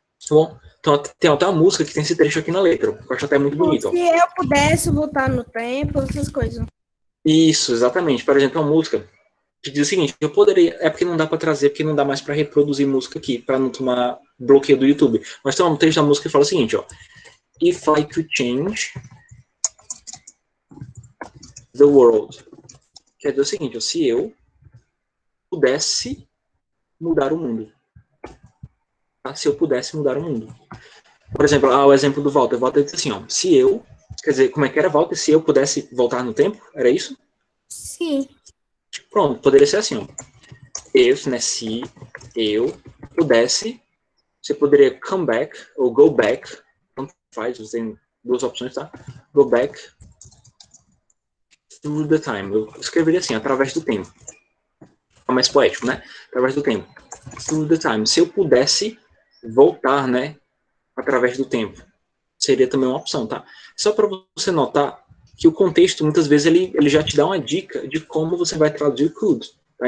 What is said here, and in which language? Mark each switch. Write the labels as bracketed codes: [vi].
[pt] Bom, então tem até uma música que tem esse trecho aqui na letra, que eu acho até muito bonito. Se eu pudesse voltar no tempo, essas coisas. Isso, exatamente. Por exemplo, uma música que diz o seguinte, eu poderia, é porque não dá para trazer, porque não dá mais para reproduzir música aqui, para não tomar bloqueio do YouTube. Mas tem um trecho da música que fala o seguinte, ó. [en] If I could change the world. [pt] Quer dizer o seguinte, ó, se eu pudesse mudar o mundo. Tá? Se eu pudesse mudar o mundo. Por exemplo, o exemplo do Walter. O Walter diz assim, ó, se eu, quer dizer, como é que era, Walter? Se eu pudesse voltar no tempo, era isso? Sim. Pronto, poderia ser assim, ó. If, né, se eu pudesse, você poderia [en] come back, [pt] ou [en] go back, [pt] tanto faz, você tem 2 opções, tá? [en] Go back through the time. [pt] Eu escreveria assim, através do tempo. É mais poético, né? Através do tempo. [en] Through the time. [pt] Se eu pudesse voltar, né, através do tempo, seria também uma opção, tá? Só para você notar que o contexto, muitas vezes, ele já te dá uma dica de como você vai traduzir could. Tá?